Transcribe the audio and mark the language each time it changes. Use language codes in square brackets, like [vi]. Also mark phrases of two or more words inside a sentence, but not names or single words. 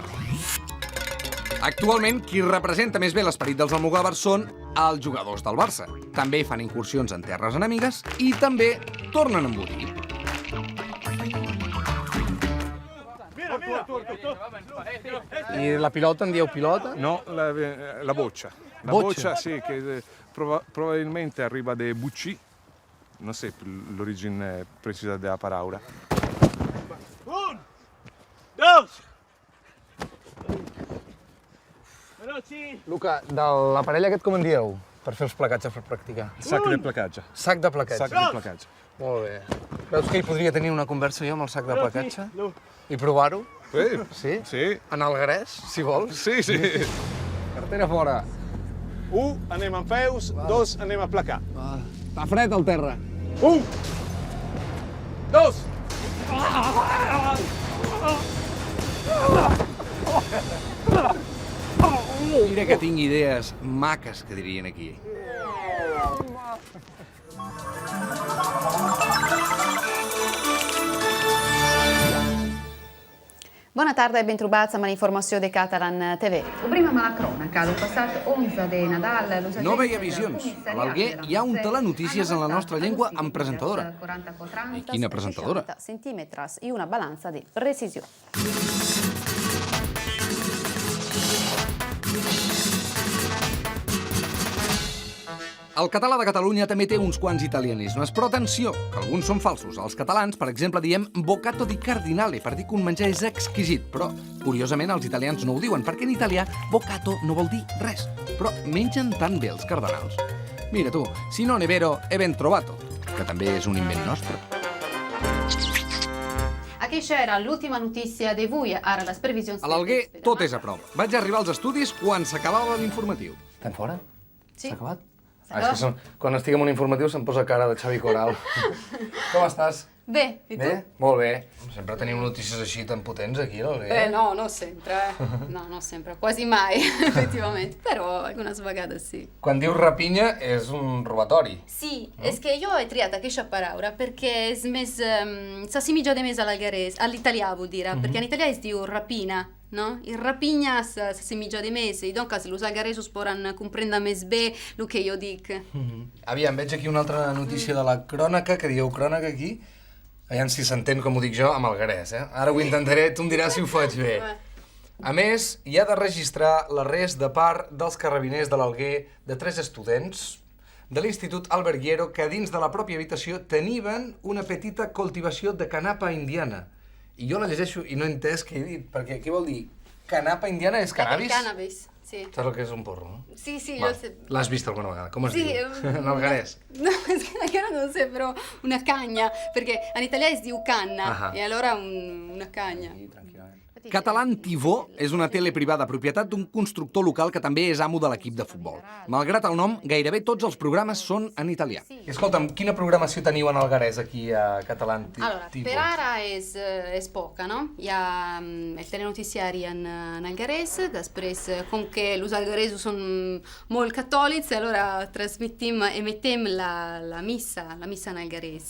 [ca] Actualment, qui representa més bé l'esperit dels almogàvers són els jugadors del Barça. També fan incursions en terres enemigues i també tornen a embotir. I la pilota en dieu pilota? No, la boccia. [it] La boccia, sì, che probabilmente arriva da bucci. Non so l'origine precisa della parola. [ca] Un, dos. Luca, de l'aparell aquest com en dieu? Per fer els placatges per practicar. Sac de placatge. Sac de placatge. Sac de placatge. Molt bé. Veus que hi podria tenir una conversa jo amb el sac de placatge? I provar-ho? Sí. Sí? En alguerès, si vols? Sí, sí. Cartera fora. 1, anem amb peus, 2, anem a placar. Està fred al terra. 1, 2. Mira que tinc idees maques, que dirien aquí. Buona tarda [it] e bentrovati [ca] a l'informació de Catalan TV. Obrim amb la crònica. El passat 11 de Nadal... No veia visions. A l'Alguer hi ha un telenotícies en la nostra llengua amb presentadora. I quina presentadora? Centímetres i una balança de precisió. El català de Catalunya també té uns quants italianismes, però atenció, que alguns són falsos. Els catalans, per exemple, diem [it] boccato di cardinale, [ca] per dir que un menjar és exquisit, però, curiosament, els italians no ho diuen, perquè en italià boccato no vol dir res, però mengen tan bé els cardenals. Mira tu, [it] si non è vero, è ben trovato, [ca] que també és un invent nostre. Aquí c'era l'última notícia d'avui, ara les previsions... A l'Alguer tot és a prop. Vaig arribar als estudis quan s'acabava l'informatiu. Estem fora? Sí. S'ha acabat? És que quan estic en un informatiu se'm posa cara de Xavi Coral. Com estàs? Bé, i tu? Bé? Molt bé. Sempre tenim notícies així tan potents aquí, no? No, [it] non sempre. No, non sempre, quasi mai, effettivamente, [ca] però algunes vegades sì. Quan dius rapinya és un robatori. Sì, és que jo he triat aquesta paraula perquè és més... s'assimiglia de més a l'algarès, all'italià [it] vuol dire, [ca] perquè en italià es diu rapina, no? I rapina s'assimiglia de més, i donc els algaresos poden comprendre més bé el que jo dic. Aviam, veig aquí una altra notícia de la crònica, que dieu crònica aquí. Aviam si s'entén com ho dic jo amb algarès, eh? Ara ho intentaré, tu em diràs si ho faig bé. A més, hi ha de registrar l'arrest de part dels carrabiners de l'Alguer de 3 estudents de l'Institut Alberghiero que dins de la pròpia habitació tenien una petita cultivació de [it] canapa indiana. [ca] I jo la llegeixo i no he entès què he dit, perquè què vol dir? [it] Canapa indiana [ca] és cannabis? Cannabis, sí. Saps el que és un porro, no? Sí, sí, Va, jo sé. l'has vist alguna vegada? Com es diu? En algarès? No, és que encara non sé, però una cagna, [it] perché in italià [ca] es diu canna, [it] e allora una cagna. [ca] Catalan TV és una tele privada propietat d'un constructor local que també és amo de l'equip de futbol. Malgrat el nom, gairebé tots els programes són en italià. I escolta'm, quina programació teniu en algarès aquí a Catalan TV? Allora, per ara és poca, no? Hi ha el telenoticiari en algarès, després, com que els algaresos són molt catòlics, allora emetem la missa en algarès.